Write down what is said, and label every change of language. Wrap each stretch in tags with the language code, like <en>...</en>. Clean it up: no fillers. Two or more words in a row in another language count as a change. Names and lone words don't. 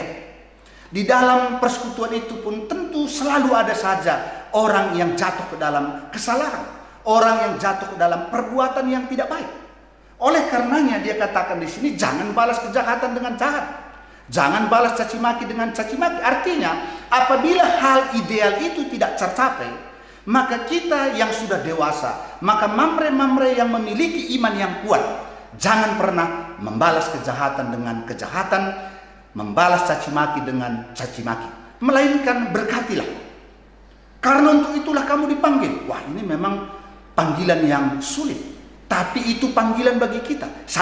<id>Di dalam persekutuan itu pun tentu selalu ada saja orang yang jatuh ke dalam kesalahan, orang yang jatuh ke dalam perbuatan yang tidak baik. Oleh karenanya dia katakan di sini, jangan balas kejahatan dengan jahat, jangan balas caci maki dengan caci maki. Artinya apabila hal ideal itu tidak tercapai, maka kita yang sudah dewasa, maka mamre-mamre yang memiliki iman yang kuat, jangan pernah membalas kejahatan dengan kejahatan, membalas caci maki dengan caci maki, melainkan berkatilah. Karena untuk itulah kamu dipanggil. Wah, ini memang panggilan yang sulit, tapi itu panggilan bagi kita.</id>